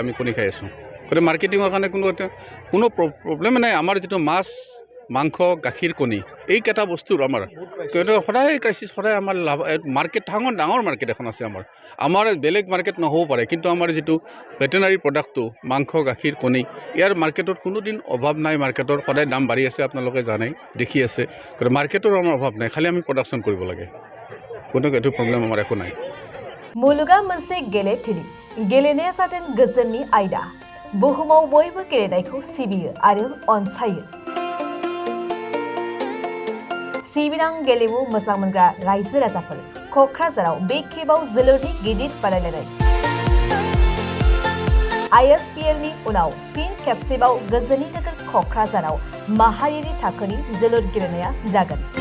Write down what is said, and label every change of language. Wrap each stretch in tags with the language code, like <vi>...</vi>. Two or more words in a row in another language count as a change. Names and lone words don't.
<as>আমি কণী খাই আছোঁ গতিকে মাৰ্কেটিঙৰ কাৰণে কোনো প্ৰব্লেমে নাই আমাৰ যিটো মাছ মাংস গাখীৰ কণী এইকেইটা বস্তুৰ আমাৰ সদায় ক্ৰাইচিছ সদায় আমাৰ লাভ মাৰ্কেট ডাঙৰ মাৰ্কেট এখন আছে আমাৰ বেলেগ মাৰ্কেট নহ'ব পাৰে কিন্তু আমাৰ যিটো</as> <en>veterinary product</en> <as>মাংস গাখীৰ কণী ইয়াৰ মাৰ্কেটত কোনোদিন অভাৱ নাই মাৰ্কেটৰ সদায় দাম বাঢ়ি আছে আপোনালোকে জানে দেখি আছে গতিকে মাৰ্কেটৰ আমাৰ অভাৱ নাই খালি আমি প্ৰডাকশ্যন কৰিব লাগে কোনো এইটো প্ৰব্লেম আমাৰ একো নাই</as> <brx>मुलुगा मोनसे गेलेथिलि गेलेनाया जादों गोजोननि आयदा बुहुमाव बयबो गेलेनायखौ सिबियो आरो अनसायो सिबिनां गेलेमु मोजां मोनग्रा रायजो राजाफोर क'क्राझाराव बे खेबाव जोलुरनि गिदिर बादायलायनाय ISPLनि उनाव फिन खेबसेबाव गोजोननि नोगोर क'क्राझाराव माहारियारि थाखोनि जोलुर गेलेनाया जागोन</brx>